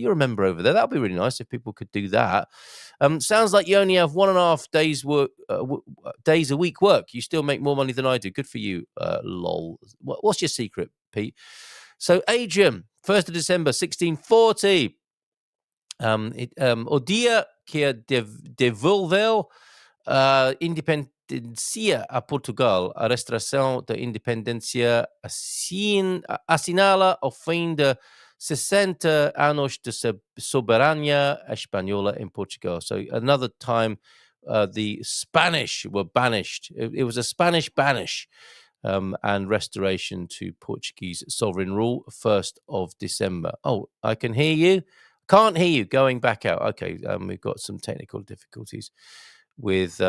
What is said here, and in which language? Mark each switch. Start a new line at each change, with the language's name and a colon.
English: You're a member over there. That would be really nice if people could do that. Sounds like you only have 1.5 days days a week work. You still make more money than I do. Good for you, lol. What's your secret, Pete? So, Adrian, 1st of December, 1640.
Portuguese: O dia que devolveu independência a Portugal, a restauração da independência assinala o fim de 60 anos de soberania espanhola in Portugal.
English: So another time the Spanish were banished. It was a Spanish banish and restoration to Portuguese sovereign rule, 1st of December. Oh, I can hear you. Can't hear you. Going back out. Okay, we've got some technical difficulties with...